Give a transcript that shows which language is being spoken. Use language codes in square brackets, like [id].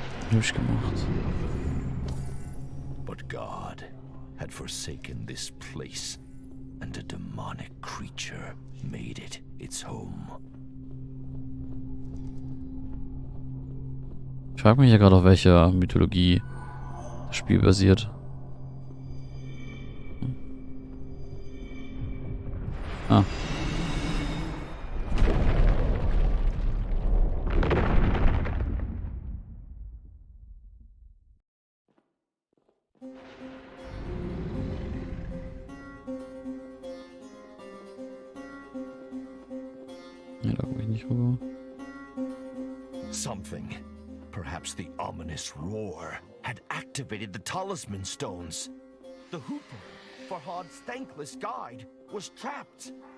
[de] Hübsch gemacht. [en] But God had forsaken this place, and a demonic creature made it its home. [de] Ich frage mich ja gerade, auf welcher Mythologie das Spiel basiert. Ah. Ja, da gucke ich nicht rüber. [en] Something, perhaps the ominous roar, had activated the talisman stones. The Hooper, Farhad's thankless guide, was trapped.